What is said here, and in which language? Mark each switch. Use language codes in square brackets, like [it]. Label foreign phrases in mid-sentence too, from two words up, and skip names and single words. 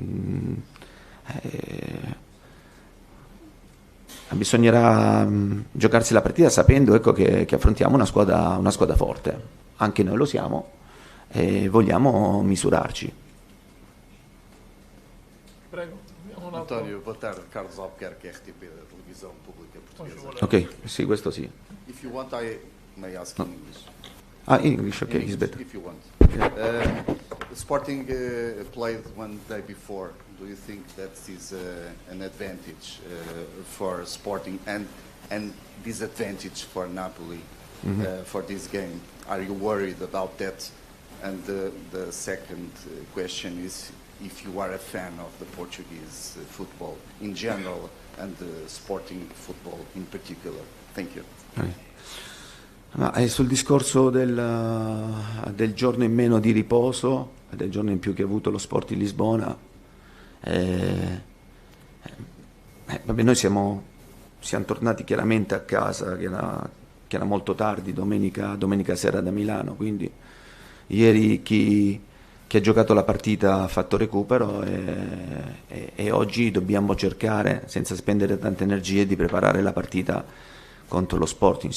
[it] Bisognerà giocarsi la partita sapendo, ecco, che affrontiamo una squadra forte. Anche noi lo siamo e vogliamo misurarci. Prego. [pt] António, boa tarde. Carlos Albuquerque, RTP, da Televisão Pública Portuguesa. [it] Ok, sì, questo sì. [en] If you want, I may ask in English. In English, ok, it's better. If you want. Sporting played one day before. Do you think that is an advantage for Sporting and disadvantage for Napoli for this game? Are you worried about that? And the second question is if you are a fan of the Portuguese football in general and the Sporting football in particular. Thank you. [it] Sul discorso del giorno in meno di riposo, del giorno in più che ha avuto lo Sporting Lisbona, noi siamo tornati chiaramente a casa, che era molto tardi, domenica sera da Milano, quindi ieri chi ha giocato la partita ha fatto recupero e oggi dobbiamo cercare, senza spendere tante energie, di preparare la partita contro lo Sporting.